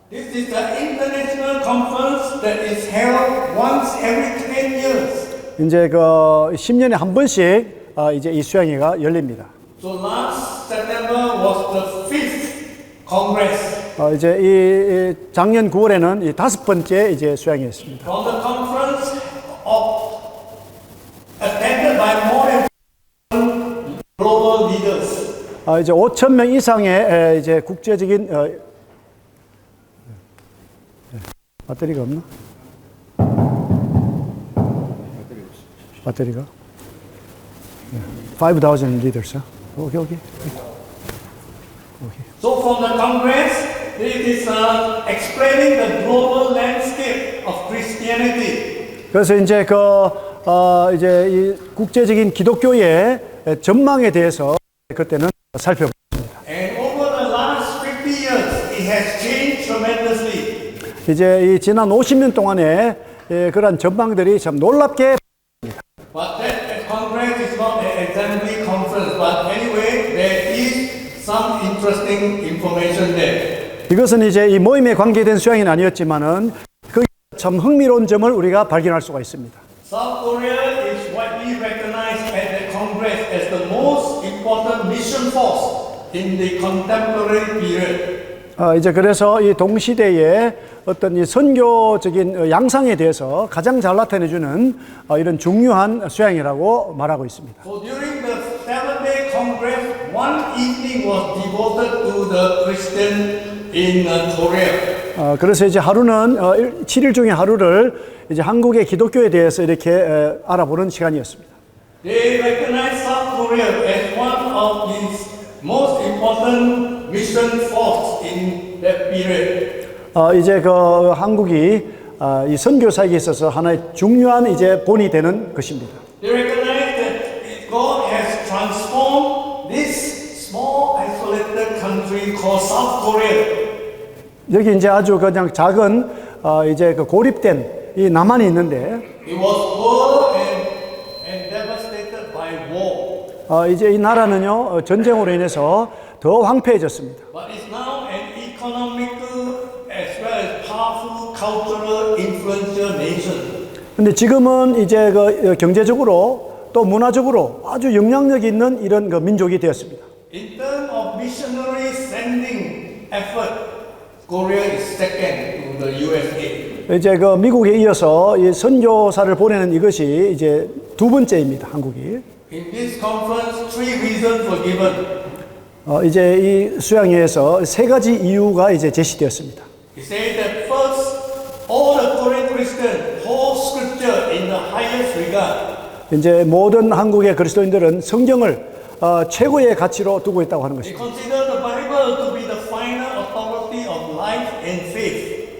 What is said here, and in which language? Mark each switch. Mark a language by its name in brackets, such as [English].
[English] This is the international conference that is held once every 10 years. [Korean] 이제 그 10년에 한 번씩 이제 이 수양회가 열립니다. [English] So last September was the 5th congress. [Korean] 이제 이 작년 9월에는 이 5번째 이제 수양회였습니다. [English] From the conference attended by more than global leaders. [Korean] 이제 5,000명 이상의 이제 국제적인 배터리가 없나? 배터리가. 5,000 liters. 오케이. [English] So from the Congress, it is explaining the global landscape of Christianity. [Korean] 그래서 이제 이제 이 국제적인 기독교의 전망에 대해서 그때는 살펴봤습니다. [English] And over the last 50 years, it has changed tremendously. [Korean] 이제 이 지난 50년 동안에 그런 전망들이 참 놀랍게. [English] But that Congress is not an assembly conference. But anyway, there is some interesting information there. [Korean] 이것은 이제 이 모임에 관계된 수양은 아니었지만은 그 참 흥미로운 점을 우리가 발견할 수가 있습니다. [English] South Korea is widely recognized at the Congress as the most important mission force in the contemporary period. [Korean] 이제 그래서 이 동시대의 어떤 이 선교적인 양상에 대해서 가장 잘 나타내주는 이런 중요한 수양이라고 말하고 있습니다. [English] So during the 7-day Congress, one evening was devoted to the Christian in Korea. [Korean] 그래서 이제 하루는 7일 중에 하루를 이제 한국의 기독교에 대해서 이렇게 알아보는 시간이었습니다. [English] They recognize South Korea as one of its most important mission force in that period. [Korean] 이제 한국이 이 선교사에게 있어서 하나의 중요한 이제 본이 되는 것입니다. [English] They recognize that God has transformed this small isolated country called South Korea. [Korean] 여기 이제 아주 그냥 작은 이제 고립된 이 남한이 있는데 [English] It was poor and devastated by war. [Korean] 이제 이 나라는요 전쟁으로 인해서 더 황폐해졌습니다. [English] But it's now an economical as well as powerful cultural influential nation. [Korean] 근데 지금은 이제 경제적으로 또 문화적으로 아주 영향력 있는 이런 민족이 되었습니다. [English] In terms of missionary sending effort, Korea is second to the USA. [Korean] 이제 미국에 이어서 이 선교사를 보내는 이것이 이제 두 번째입니다. 한국이. [English] In this conference, 3 reasons were given. [Korean] 이제 이 수양회에서 세 가지 이유가 이제 제시되었습니다. [English] He said that first, all the Korean Christians hold Scripture in the highest regard. [Korean] 이제 모든 한국의 그리스도인들은 성경을 최고의 가치로 두고 있다고 하는 [English] They [Korean] 것입니다. [English] consider the Bible to be the final authority of life and faith.